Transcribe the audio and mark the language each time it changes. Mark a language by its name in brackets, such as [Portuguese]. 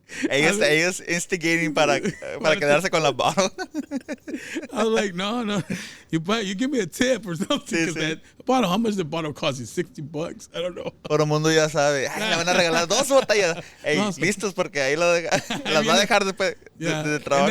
[Spanish] Ellos instigating para quedarse con la bottle. [English] I was like, no. You give me a tip or something. [Spanish] Sí. [English] That bottle, how much the bottle cost you? $60? I don't know. [Spanish] Todo el mundo ya sabe. Ay, le van a regalar 2 botellas. Hey, listos porque ahí las va a dejar después de trabajo.